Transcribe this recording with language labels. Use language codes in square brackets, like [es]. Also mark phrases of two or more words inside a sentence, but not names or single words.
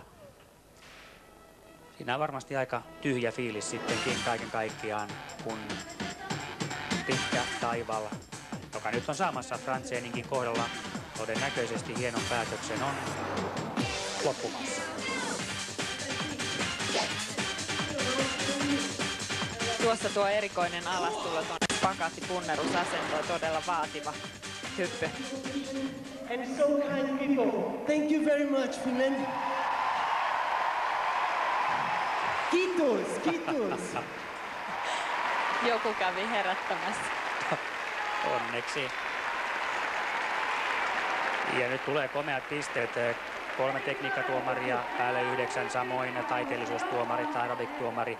[fi] Siinä on varmasti aika tyhjä fiilis sittenkin kaiken kaikkiaan, kun pitkä taival, joka nyt on saamassa Franzeninkin kohdalla todennäköisesti hienon päätöksen, on loppumassa. Tuossa tuo erikoinen alastulo tuonne pakattipunnerusasentoon, todella vaativa hyppy. [en] And so kind people. Thank you very much, Finland. [fi] Kiitos, kiitos. Joku kävi herättämässä. Onneksi. Ja nyt tulee komeat pisteet. 3 tekniikkatuomaria, päälle 9, samoin taiteellisuustuomari, aerobiktuomari.